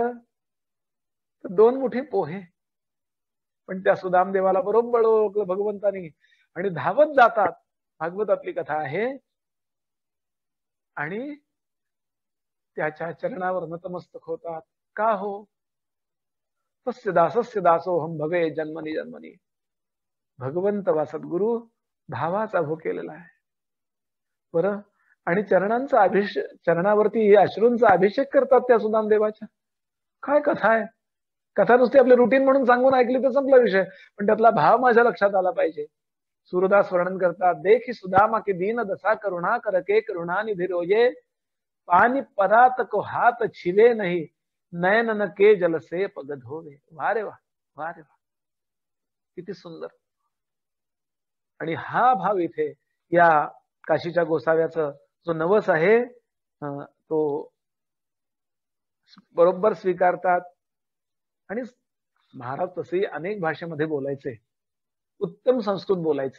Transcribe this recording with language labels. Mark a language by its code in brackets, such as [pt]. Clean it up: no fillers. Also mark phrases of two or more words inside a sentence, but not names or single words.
[mr] तर 2 मुठी पोहे. पण त्या सुदामदेवाला बरोबर ओळखलं भगवंतानी आणि धावत जातात. भागवतातली कथा आहे. आणि त्याच्या चरणावर नतमस्तक होतात. का हो? [sa] तस्य दासस्य दासोहम भवे जन्मनी जन्मनी. [mr] भगवंत वा सद्गुरु भावाचा भोग केलेला आहे बरं. आणि चरणांचा चरणावरती अश्रूंचा अभिषेक करतात त्या सुदामदेवाच्या. काय कथा आहे? कथा नुसती आपली रुटीन म्हणून सांगून ऐकली तर संपला विषय, पण त्यातला भाव माझ्या लक्षात आला पाहिजे. सूरदास वर्णन करतात, [hi] देखी सुदामा की दीन दशा करुणा करके करुणा निधि रोये, पानी परात को हाथ छिले नहीं, नयन के जल से पग धोवे. [mr] वा रे वा, वा रे वा, किती सुंदर. आणि हा भाव इथे या काशीच्या गोसाव्याचं जो नवस आहे तो बरोबर स्वीकारतात. आणि महाराज तसे अनेक भाषेमध्ये बोलायचे, उत्तम संस्कृत बोलायचे.